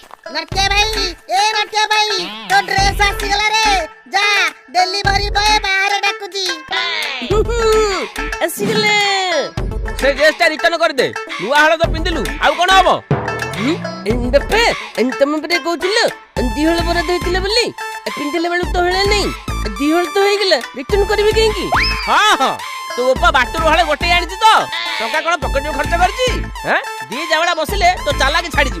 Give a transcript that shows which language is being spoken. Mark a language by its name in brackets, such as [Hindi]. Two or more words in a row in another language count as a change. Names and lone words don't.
[Odia] ନଟିଆ ଭାଇ ଏ ନଟିଆ ଭାଇ ତୋ ଡ୍ରେସ ଆସିଗଲା ରେ ଯା [English] delivery boy [Odia] ବାହାର ଡାକୁଚି ଆସିଗଲେ ସେ ଡ୍ରେସଟା ରିଟର୍ନ କରିଦେ ନୂଆ ହଳ ତ ପିନ୍ଧିଲୁ ଆଉ କଣ ହବ ବାପା ତମେ ପରା କହୁଥିଲ ଦିହଳ ବରାଦ ହେଇଥିଲା ବୋଲି ପିନ୍ଧିଲା ବେଳକୁ ତ ହଳେ ନାଇଁ ଦିହଳ ତ ହେଇଗଲା ରିଟର୍ନ କରିବି କାହିଁକି ହଁ ହଁ ତୋ ବାପା ବାଟରୁ ହଳେ ଗୋଟେ ଆଣିଛି ତ ଟଙ୍କା କଣ ପକେଟରୁ ଖର୍ଚ୍ଚ କରିଛି ଦି ଜାବଡ଼ା ବସିଲେ ତୋ ଚାଲାକି ଛାଡିଯିବ